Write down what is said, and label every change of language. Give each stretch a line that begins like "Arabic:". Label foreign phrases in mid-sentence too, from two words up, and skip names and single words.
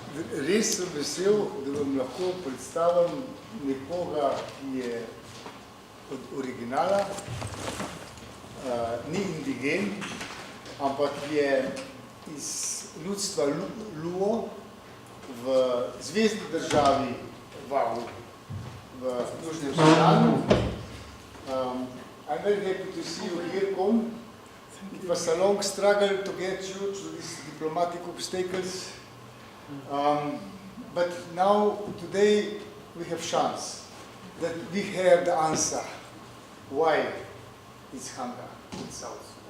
Slovenian: res sem vesel, da vam lahko predstavim nekoga, ki je od originala, ni indigen, ampak je iz ljudstva Luo v zvezdni državi Wau v Južnem Sudanu.
English: I'm very happy to see you here, Kon. It was a long struggle to get you through these diplomatic obstacles. But now, today, we have chance that we have the answer why it's hunger in South Sudan.